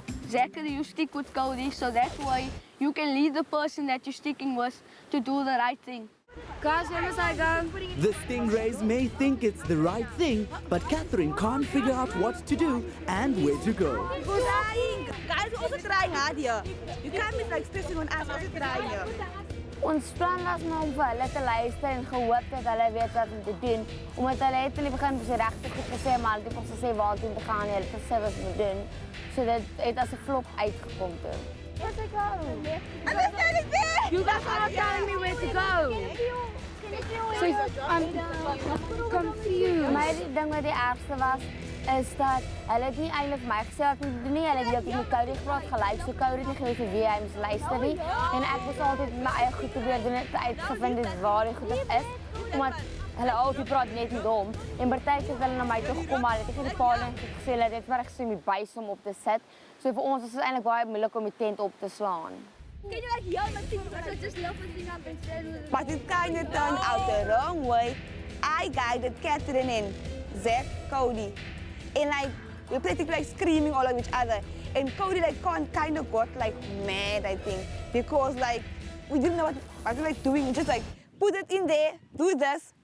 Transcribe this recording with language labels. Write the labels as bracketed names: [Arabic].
[English] Zachary, you stick with Cody. So that way, you can lead the person that you're sticking with to do the right thing. Guys, where must I go? The stingrays may think it's the right thing, but Catherine can't figure out what to do and where to go. Guys, we're also trying hard here. You can't be like stressing on us, also trying here. [Afrikaans] Ons plan was maar om vir hulle te luister en gehoop dat hulle weet wat om te doen. Omdat hulle het in die begin regtig goed gesê, maar toe kom ze sê waar toe te gaan en hulle gesê wat moet doen. So dit het as 'n flop uitgekom toe. [English] Where's I go? I'm standing there! You guys are not telling me where to go. So I'm confused. [Afrikaans] Maar die ding wat die ergste was, is dat hulle het nie eintlik vir my gesê wat moet doen nie. Hulle het met Cody gepraat gelyk, so Cody het nie geweet vir wie hy moes luister nie. En ek was altyd my eie goed probeer doen het uitgevind het waar die goed is. Omdat hulle altyd praat net met hom. En partykeer het hulle na my toe gekom, maar hulle het nie die paling gesê hulle het maar gesê om die buis om op te sit. So vir ons is dit eintlik baie moeilik om die tent op te slaan. [English] But it kind of turned out the wrong way. I guided Catherine and Zach, Cody. And like, we practically like screaming all of each other. And Cody like kind of got like mad, I think. Because like, we didn't know what we were doing. We just like, put it in there, do this.